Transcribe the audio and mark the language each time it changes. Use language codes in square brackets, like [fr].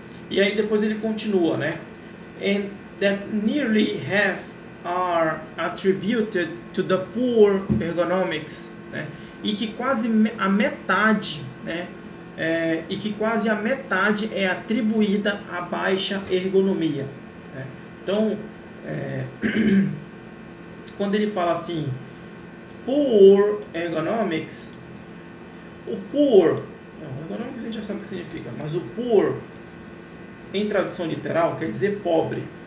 [pt] E aí depois ele continua, né? [en] And that nearly half are attributed to the poor ergonomics, [pt] né? E que quase a metade, né? E que quase a metade é atribuída à baixa ergonomia, né? Então, quando ele fala assim, [en] poor ergonomics, [pt] o poor, ergonomics a gente já sabe o que significa, mas o poor, em tradução literal, quer dizer pobre.